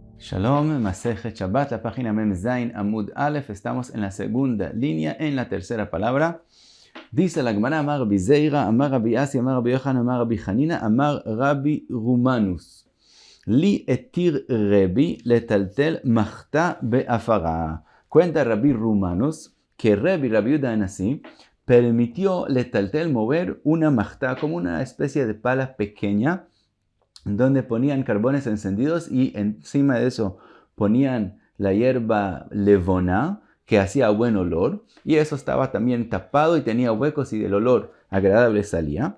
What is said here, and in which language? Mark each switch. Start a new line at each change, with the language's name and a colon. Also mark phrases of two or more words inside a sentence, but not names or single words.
Spanish: Shalom, Masejet Shabbat, la página
Hebrew: Mem Zain Amud Aleph.
Spanish: Estamos en la segunda línea, en la tercera palabra. Dice la Gemara, Amar Rabbi Zeira, Amar Rabbi Asi, Amar Rabbi Yochanan, Amar Rabbi Hanina, Amar Rabbi Rumanus.
Hebrew: ליה התיר רבי לטלטל מחתה באפרה.
Spanish: Cuenta Rabbi Rumanus que Rabbi Yehuda Anasi permitió letaltel mover una machta como una especie de pala pequeña donde ponían carbones encendidos y encima de eso ponían la hierba levona que hacía buen olor, y eso estaba también tapado y tenía huecos y el olor agradable salía.